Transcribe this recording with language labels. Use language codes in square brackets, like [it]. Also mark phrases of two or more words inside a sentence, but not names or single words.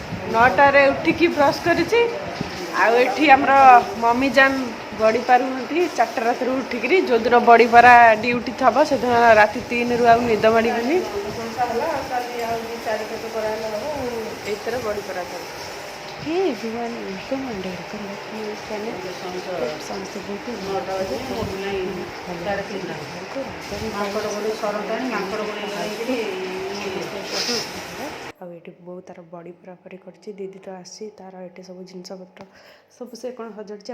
[or] 9টাରେ ଉଠିକି ବ୍ରସ୍ କରିଛି। ଆଉ ଏଠି ଆମର ମମି ଜାନ୍ ବଡ଼ି ପାରୁନାହାନ୍ତି 4ଟା ରାତିରୁ ଉଠିକିରି ଯେଉଁଦିନ ବଡ଼ି ପାରା ଡ୍ୟୁଟି ଥବ ସେଦିନ ରାତି 3ରୁ ଆଉ ନିଦ ମାଡ଼ିବନି। ଏଇଥିରେ ବଡ଼ି ପାରା ଥବ। [en] Hey everyone, welcome and welcome back to my channel. [or] ସମସ୍ତେ ବହୁତ ଆଉ ଏଠି ବୋଉ ତାର ବଡ଼ି ପୁରାପୁରି କରିଛି। ଦିଦି ତ ଆସି ତାର ଏଠି ସବୁ ଜିନିଷପତ୍ର ସବୁ ସେ କ'ଣ ହଜାଡ଼ୁଛି।